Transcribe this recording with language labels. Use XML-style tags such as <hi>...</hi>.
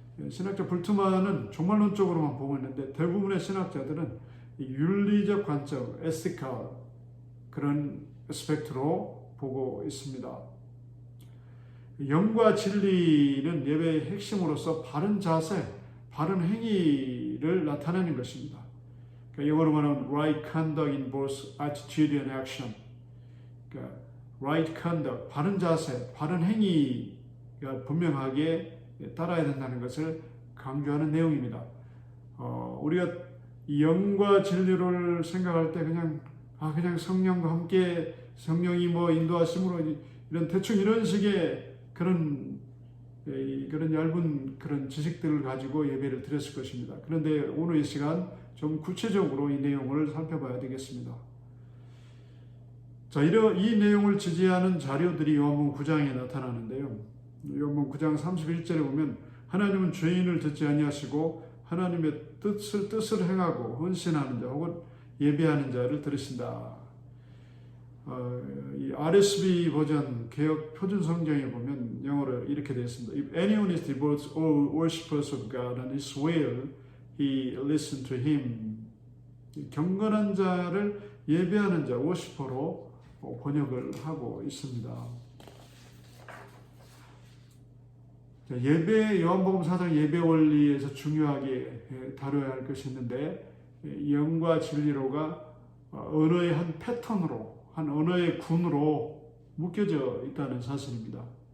<ko>신학자 불트만은 종말론적으로만 보고 있는데 대부분의 신학자들은 윤리적 관점, ethical 그런 아스펙트로 보고 있습니다. 영과 진리는 예배의 핵심으로서 바른 자세, 바른 행위를 나타내는 것입니다. 그러니까 영어로 말하면</ko> <en>right conduct in both attitude and action.</en> <ko>그러니까 right conduct, 바른 자세, 바른 행위가 분명하게 따라야 된다는 것을 강조하는 내용입니다. 우리가 영과 진리를 생각할 때 그냥 성령과 함께 성령이 인도하심으로 이런 대충 이런 식의 그런 얇은 그런 지식들을 가지고 예배를 드렸을 것입니다. 그런데 오늘 이 시간 좀 구체적으로 이 내용을 살펴봐야 되겠습니다. 자, 이 내용을 지지하는 자료들이 요한복음 9장에 나타나는데요. 요한복음 9장 31절에 보면 하나님은 죄인을 듣지 아니하시고 하나님의 뜻을 행하고 헌신하는 자 혹은 예배하는 자를 들으신다. 이 RSV 버전 개혁 표준 성경에 보면 영어로 이렇게 되어 있습니다.</ko> <en>If anyone is devoted or worshippers of God and is well, he listen to him.</en> <ko>경건한 자를 예배하는 자, 워시퍼로 번역을 하고 있습니다. 예배, 요한복음 4장 예배 원리에서 중요하게 다뤄야 할 것이 있는데, 영과 진리로가 언어의 한 패턴으로, 한 언어의 군으로 묶여져 있다는 사실입니다.</ko>